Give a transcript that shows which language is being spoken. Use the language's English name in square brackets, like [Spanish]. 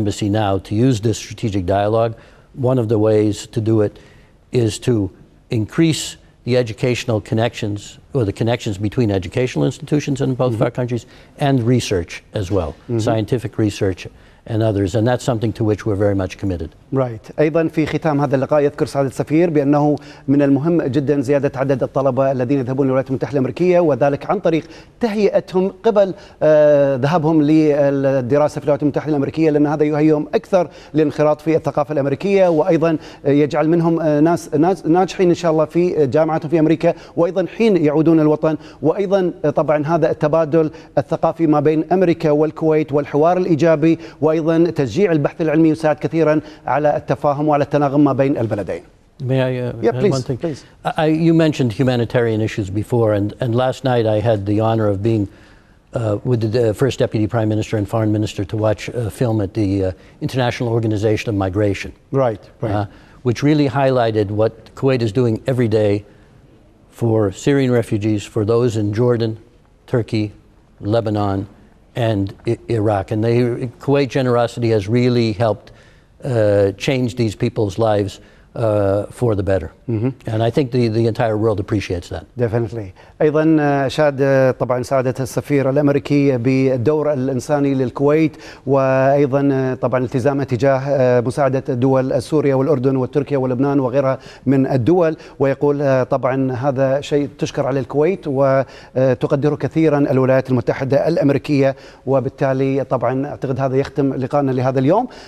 [English] Embassy now to use this strategic dialogue. One of the ways to do it is to increase the educational connections, or the connections between educational institutions in both of our countries, and research as well, scientific research and others, and that's something to which we're very much committed. Right. [Arabic] أيضا في ختام هذا اللقاء يذكر سعادة السفير بأنه من المهم جدا زيادة عدد الطلبة الذين يذهبون للولايات المتحدة الأمريكية، وذلك عن طريق تهيئتهم قبل ذهابهم للدراسة في الولايات المتحدة الأمريكية، لأن هذا يهيئهم أكثر للانخراط في الثقافة الأمريكية، وأيضا يجعل منهم ناس ناجحين إن شاء الله في جامعاتهم في أمريكا، وأيضا حين يعودون الوطن، وأيضا طبعا هذا التبادل الثقافي ما بين أمريكا والكويت والحوار الإيجابي، وأيضا تشجيع البحث العلمي يساعد كثيرا على التفاهم وعلى التناغم ما بين البلدين. [English] May I yeah, add please, one thing? Please. You mentioned humanitarian issues before, and last night I had the honor of being with the First Deputy Prime Minister and Foreign Minister to watch a film at the International Organization of Migration. Right. Which really highlighted what Kuwait is doing every day for Syrian refugees, for those in Jordan, Turkey, Lebanon, and Iraq. And Kuwait generosity has really helped change these people's lives for the better. And I think the entire world appreciates that. Definitely. [Arabic] أيضا أشاد طبعا سعادة السفير الأمريكي بالدور الإنساني للكويت، وأيضا طبعا التزامه تجاه مساعدة دول سوريا والأردن وتركيا ولبنان وغيرها من الدول، ويقول طبعا هذا شيء تشكر عليه الكويت وتقدره كثيرا الولايات المتحدة الأمريكية، وبالتالي طبعا أعتقد هذا يختم لقائنا لهذا اليوم.